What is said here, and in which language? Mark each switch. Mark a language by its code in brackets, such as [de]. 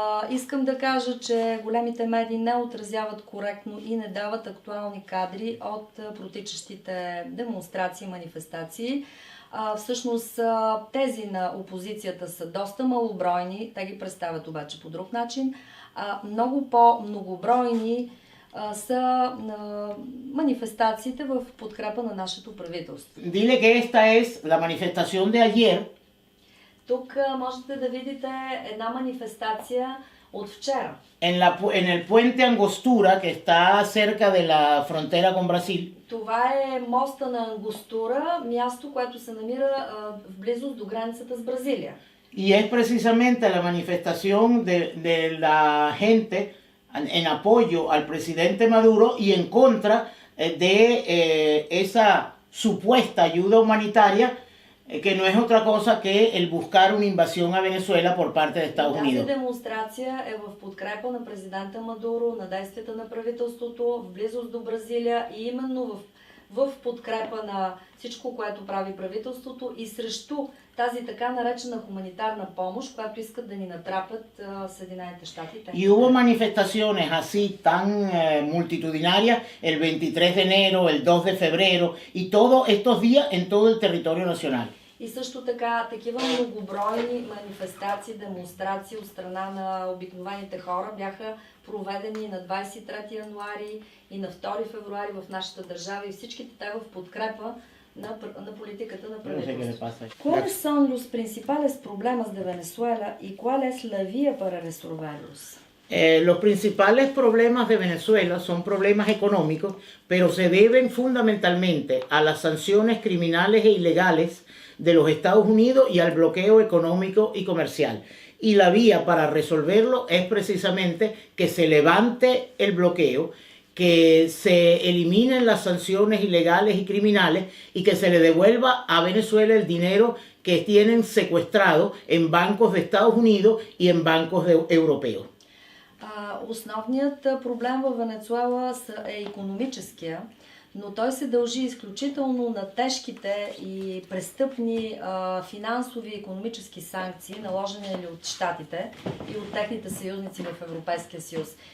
[bg] Искам да кажа, че големите медии не отразяват коректно и не дават актуални кадри от протичащите демонстрации и манифестации. Всъщност тези на опозицията са доста малобройни, те ги представят обаче по друг начин. Много по-многобройни са манифестациите в подкрепа на нашето правителство. [es] Dile que esta es la manifestación de ayer. [bg] Тук можете да видите една манифестация от вчера. [es] En el puente Angostura, que está cerca de la frontera con Brasil. [bg] Това е моста на Ангостура, място, което се намира в близост до границата с Бразилия. [es] Y es precisamente la manifestación de la gente en apoyo al presidente Maduro y en contra de esa supuesta ayuda humanitaria que no es otra cosa que el buscar una invasión a Venezuela por parte de Estados Unidos. [bg] Тази демонстрация е в подкрепа на президента Мадуро, на действията на правителството, в близост до Бразилия и именно в подкрепа на всичко, което прави правителството и срещу тази така наречена хуманитарна помощ, която искат да ни натрапят Съединените щати. [es] Y hubo manifestaciones así tan multitudinarias el 23 de enero, el 2 de febrero y todos estos días en todo el territorio nacional. [bg] И също така, такива многобройни манифестации, демонстрации от страна на обикновените хора бяха проведени на 23 януари и на 2 февруари в нашата държава и всичките те в подкрепа [pt] na política na [bg] правителството. [es] ¿Cuáles son los principales problemas de Venezuela y cuál es la vía para resolverlos? Los principales problemas de Venezuela son problemas económicos, pero se deben fundamentalmente a las sanciones criminales e ilegales de los Estados Unidos y al bloqueo económico y comercial. Y la vía para resolverlo es precisamente que se levante el bloqueo, que se eliminen las sanciones ilegales y criminales y que se le devuelva a Venezuela el dinero que tienen secuestrado en bancos de Estados Unidos y en bancos europeos. [bg] Основният проблем в Венецуела е икономическия, но той се дължи изключително на тежките и престъпни финансови и икономически санкции, наложени от щатите и от техните съюзници в Европейския съюз.